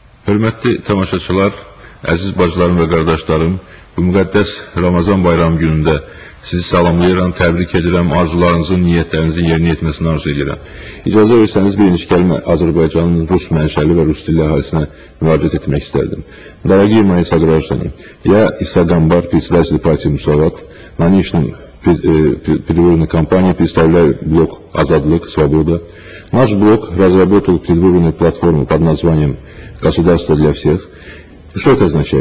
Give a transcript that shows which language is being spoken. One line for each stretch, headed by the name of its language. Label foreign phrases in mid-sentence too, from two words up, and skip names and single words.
Azerbaijani: Hörmətli tamaşaçılar, əziz bacılarım və qardaşlarım, bu müqəddəs Ramazan bayramı günündə sizi salamlayıram, təbrik edirəm, arzularınızın, niyyətlərinizin yerinə yetməsini arzu edirəm. İcazə verirsəniz birinci kəlmə Azərbaycanın rus mənşəli və rus dilli əhalisinə müraciət etmək istərdim.
Russian: Дорогие мои сограждане, я Иса Гамбар, председатель партии Мусават, на нынешнем предвыборной кампании представляю блок «Азадлык. Свобода». Наш блок разработал предвыборную платформу под названием «Государство для всех». Что это означает?